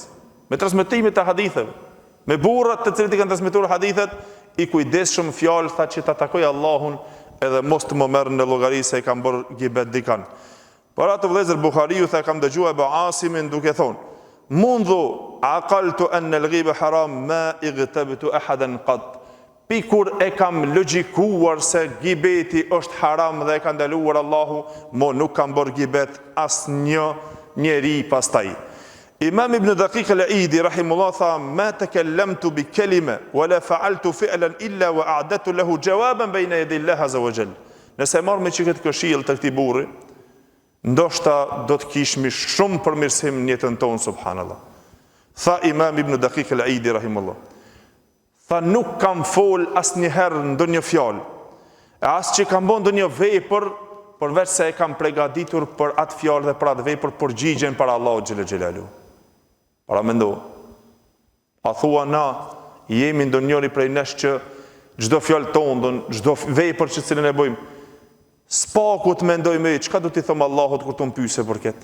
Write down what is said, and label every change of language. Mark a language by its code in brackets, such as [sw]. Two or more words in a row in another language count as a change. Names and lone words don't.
[sq] Me transmetimit të haditheve. Me burrat të cilët i kanë transmetuar hadithet, i kujdesshëm fjalë tha që ta takoj Allahun edhe mos të më merr në llogari se e kam bërë gibet dikan. Por atë vëllezër Buhariu tha kam dëgjuar Abu Asimin duke thonë: [ar] "منذ عقلت أن الغيبة حرام ما اغتبت أحدا قط." [sq] Pikur e kam logjikuar se gibeti është haram dhe e ka ndaluar Allahu, mo nuk kam bërë gibet asnjë njeri pastaj. [ar] Imam ibn Daqiq al-Aidi rahimullah tha ما تكلمت بكلمة ولا فعلت فعلا إلا وأعددت له جوابا بين يدي الله عز وجل. [sq] Nëse marr me çiket këshill të këtij burri, ndoshta do të kishmi shumë përmirësim në jetën tonë subhanallah. Tha Imam ibn Daqiq al-Aidi rahimullah. Tha nuk kam fol asnjëherë ndonjë fjalë, as që kam bën ndonjë vepër përveç se e kam përgatitur për atë fjalë dhe për atë vepër përgjigjen para Allahut [ar] جل جلاله. [sq] Para mendo. A thua na jemi ndonjëri prej nesh që çdo fjalë tonë, çdo vepër që cilën e bëjmë, spaku të mendojmë çka do t'i them Allahut kur të më pyese për këtë.